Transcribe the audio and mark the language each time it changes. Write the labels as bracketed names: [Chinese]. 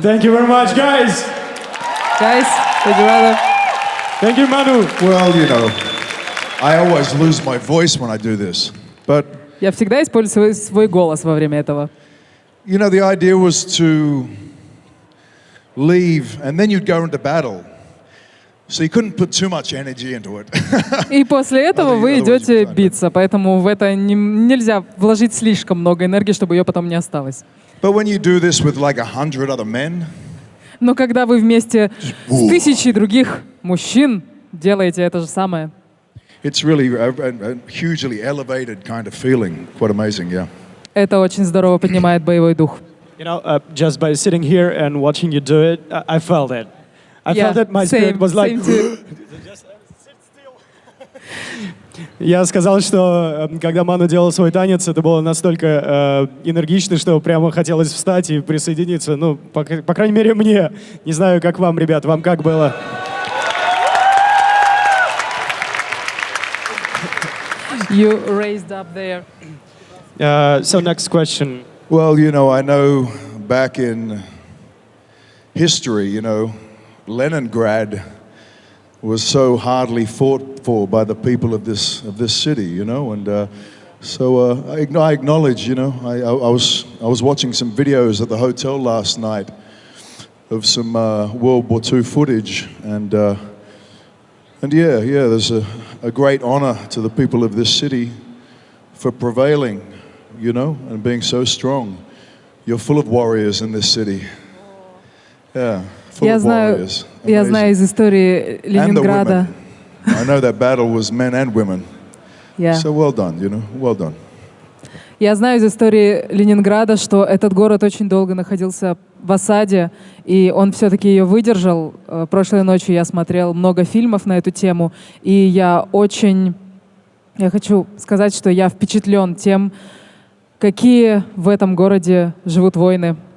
[English] Thank you very much, guys. Guys, would you rather? Thank you, Manu. Well, you know, I always lose my voice when I do this, but [Russian] Я всегда использую свой голос во время этого. [English] you know, the idea was to leave, and then you'd go into battle. So you couldn't put too much energy into it. [Russian] И после этого вы [English] Otherwise [Russian] идете [English] you would [Russian] биться, поэтому в это нельзя вложить слишком много энергии, чтобы ее потом не осталось. [English] But when you do this with like 100 other men, [Russian] Но когда вы вместе с тысячей других мужчин делаете это же самое, [English] it's really a hugely elevated kind of feeling. Quite amazing, yeah. [Russian] Это очень здорово поднимает боевой дух. [English] You know, just by sitting here and watching you do it, I felt it. I felt that my spirit was like... [Russian] Я сказал, что когда Ману делал свой танец, это было настолько энергично, что прямо хотелось встать и присоединиться. Ну, по крайней мере, мне. Не знаю, как вам, ребят, вам как было? [English] You raised up there. So next question. Well, you know, I know back in history, you know, Leningrad was so hardly fought for by the people of this city, you know, and so I acknowledge, you know, I was watching some videos at the hotel last night of some World War II footage, and yeah, there's a great honor to the people of this city for prevailing, you know, and being so strong. You're full of warriors in this city. Yeah, full of warriors. [Russian] Я знаю из истории Ленинграда. [English] I know that battle was men and women. Yeah. So well done, you know, well done. [Russian] Я знаю из истории Ленинграда, что этот город очень долго находился в осаде, и он все-таки ее выдержал. Прошлой ночью я смотрел много фильмов на эту тему, и я хочу сказать, что я впечатлен тем, какие в этом городе живут воины.